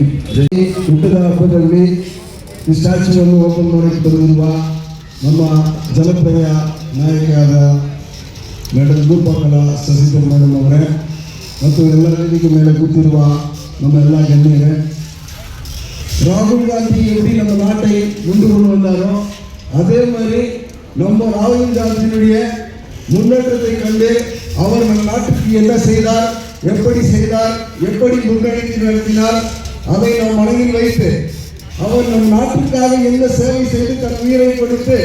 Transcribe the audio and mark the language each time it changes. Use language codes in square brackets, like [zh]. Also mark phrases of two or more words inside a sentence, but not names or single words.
[kn] ಹುಟ್ಟದ ಹಬ್ಬದಲ್ಲಿ ಈ ಸ್ಟ್ಯಾಚ್ಯೂವನ್ನು ಓಪನ್ ಮಾಡಕ್ಕೆ ಬಂದಿರುವ ನಮ್ಮ ಜನಪ್ರಿಯ ನಾಯಕಿಯಾದ ಮೇಡಮ್ ರೂಪಕಲಾ ಶಶಿಧರ್ ಮೇಡಮ್ ಅವರೇ ಮತ್ತು ಎಲ್ಲ ವೇದಿಕೆ ಮೇಲೆ ಕೂತಿರುವ ನಮ್ಮ ಎಲ್ಲ ಗಣ್ಯರೇ, [ta] ராகுல் காந்தி எப்படி நம்ம நாட்டை கொண்டு வந்தாரோ அதே மாதிரி நம்ம ராகுல் காந்தியினுடைய முன்னேற்றத்தை கண்டு அவர் நம் நாட்டுக்கு என்ன செய்தார், எப்படி முன்னெடுத்து நடத்தினார், அதை நாம் மனதில் வைத்து அவர் நம் நாட்டுக்காக என்ன சேவை செய்து தன் உயிரை கொடுத்து